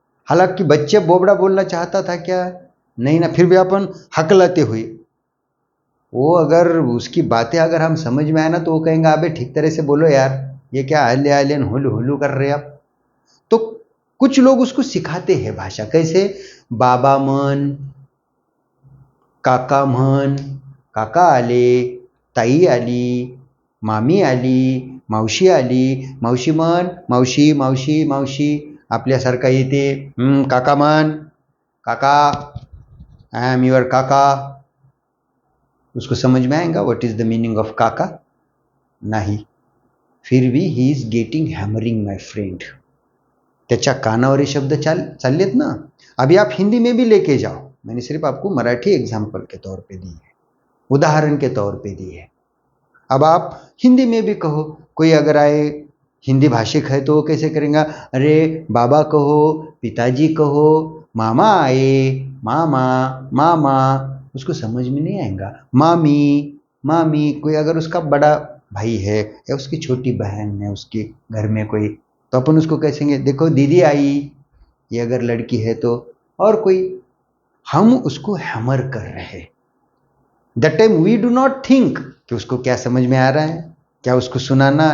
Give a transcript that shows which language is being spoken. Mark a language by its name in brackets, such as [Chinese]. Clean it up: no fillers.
[Hindi] हालांकि बच्चे बोबड़ा बोलना चाहता था क्या? नहीं ना। फिर भी अपन हकलाते हुए, वो अगर उसकी बातें अगर हम समझ में आए ना, तो वो कहेंगे अबे ठीक तरह से बोलो यार, ये क्या हल्ले हल्ले हुलू हुलू कर रहे आप। तो कुछ लोग उसको सिखाते हैं भाषा। कैसे? [Marathi] बाबा मन, काका म्हण, काका आले, ताई आली, मामी आली, मावशी आली, मावशी म्हण, मावशी मावशी मावशी. आपल्यासारखा येते काका म्हण, काका, [English] I am your [Marathi] काका. [Hindi] उसको समझ में आएगा [English] what is the meaning of [Hindi] काका? [Marathi] नाही. [Hindi] फिर भी [English] He is getting hammering my friend. [Marathi] त्याच्या कानावर हे शब्द चाललेत ना. [Hindi] अभी आप हिंदी में भी लेके जाओ, मैंने सिर्फ आपको मराठी एग्जाम्पल के तौर पे दी है, उदाहरण के तौर पे दी है. अब आप हिंदी में भी कहो, कोई अगर आए हिंदी भाषिक है तो वो कैसे करेंगे? अरे बाबा कहो, पिताजी कहो, मामा आए, मामा मामा. उसको समझ में नहीं आएगा. मामी मामी. कोई अगर उसका बड़ा भाई है या उसकी छोटी बहन है, उसके घर में कोई, तो अपन उसको कहेंगे देखो दीदी आई, ये अगर लड़की है तो. और कोई, हम उसको हैमर कर रहे हैं. [English] that time we do not think [Hindi] कि उसको क्या समझ में आ रहा है, क्या उसको सुनाना.